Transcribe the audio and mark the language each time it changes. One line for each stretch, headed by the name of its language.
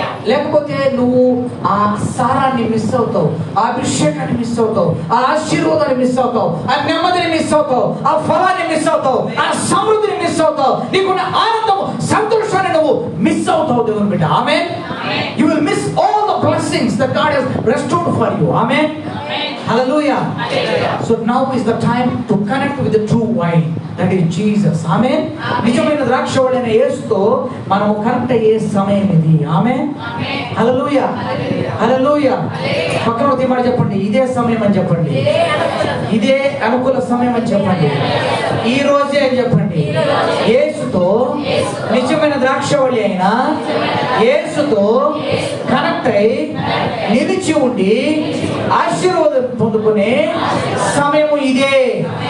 Telugu: లేకపోతే నువ్వు ఆ సారాన్ని మిస్ అవుతావు, ఆ అభిషేకాన్ని మిస్ అవుతావు, ఆ ఆశీర్వాదాన్ని మిస్ అవుతావు, ఆ నెమ్మదిని మిస్ అవుతావు, ఆ ఫలాన్ని మిస్ అవుతావు, ఆ సమృద్ధిని మిస్ అవుతావు, నీకున్న ఆనందం సంతోషాన్ని నువ్వు మిస్ అవుతావు దేవుని బిడ్డ. ఆమేన్.
English: You will miss all the blessings that God has restored for you. Amen. Hallelujah. So now is the time to connect with the true wine, that is Jesus. Amen.
Telugu: నిజమైన ద్రాక్షవల్లి యేసుతో మనము కనెక్ట్ అయ్యే సమయం ఇది. ఆమేన్. హల్లెలూయా. హల్లెలూయా. పక్కన ఒక మాట చెప్పండి, ఇదే సమయం అని చెప్పండి. ఇదే అనుకూల సమయం అని చెప్పండి. ఈ రోజే అని చెప్పండి. యేసుతో, నిజమైన ద్రాక్షవల్లి అయిన యేసుతో కనెక్ట్ అయి నిలిచి ఉండి ఆశీర్వాదం పొందుకునే సమయం ఇదే.